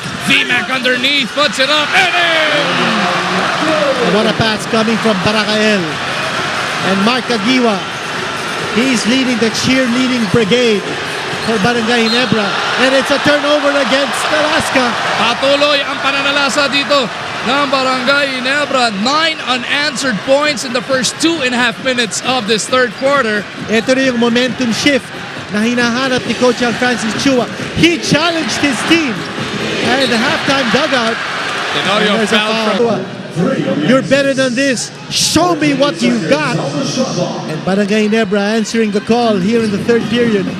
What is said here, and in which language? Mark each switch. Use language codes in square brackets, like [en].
[en] VMAC underneath. Puts it up. And in! What a pass coming from Barakael. And Mark Agiwa. He's leading the cheerleading brigade for Barangay Ginebra. And it's a turnover against Alaska. [tl] Patuloy ang pananalasa dito ng Barangay Ginebra. [en] 9 unanswered points in the first 2.5 minutes of this third quarter. [tl] Ito na yung momentum shift na hinahanap ni Coach Francis Chua. [en] He challenged his team. And the halftime dugout. Tenorio fouled from... You're better than this. Show me what you got. And Barangay Ginebra answering the call here in the third period.